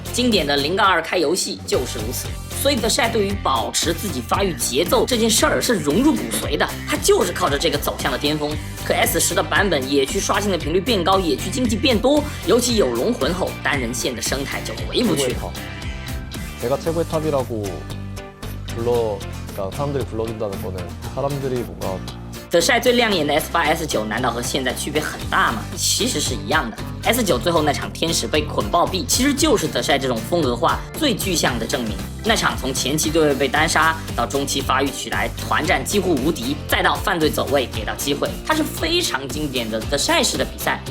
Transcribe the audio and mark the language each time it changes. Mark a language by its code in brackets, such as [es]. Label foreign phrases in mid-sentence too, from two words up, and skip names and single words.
[zh] 经典的0-2开游戏就是如此。所以德赛对于保持自己发育节奏这件事儿是融入骨髓的，他就是靠着这个走向了巅峰。可 S10的版本野区刷新的频率变高，野区经济变多，尤其有龙魂后，单人线的生态就回不去了。 [ko] 내가 최고의 탑이라고 그러니까 사람들이 불러준다는 거는 사람들이 뭔가 [zh] 德赛最亮眼的 S8、S9 难道和现在区别很大吗？其实是一样的。S9 最后那场天使被捆爆毙，其实就是德赛这种风格化最具象的证明。那场从前期对位被单杀，到中期发育起来，团战几乎无敌，再到犯罪走位给到机会，它是非常经典的德赛式的比赛。